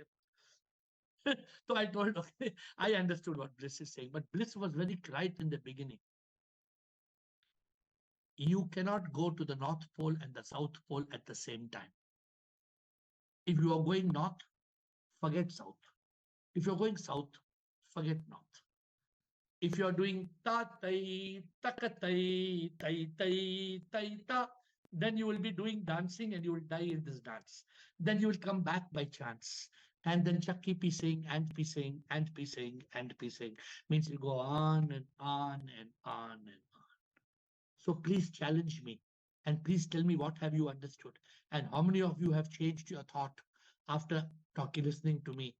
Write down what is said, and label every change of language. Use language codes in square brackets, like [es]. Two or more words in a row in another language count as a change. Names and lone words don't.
[en] So I told, okay, I understood what Bliss is saying, but Bliss was very right in the beginning. You cannot go to the North Pole and the South Pole at the same time. If you are going north, forget south. If you're going south, forget north. If you're doing ta tai takatai tai tai tai ta, then you will be doing dancing and you will die in this dance. Then you will come back by chance. And then Chakki piecing and piecing and piecing and piecing means you go on and on and on and on. So please challenge me and please tell me what have you understood and how many of you have changed your thought after talking, listening to me.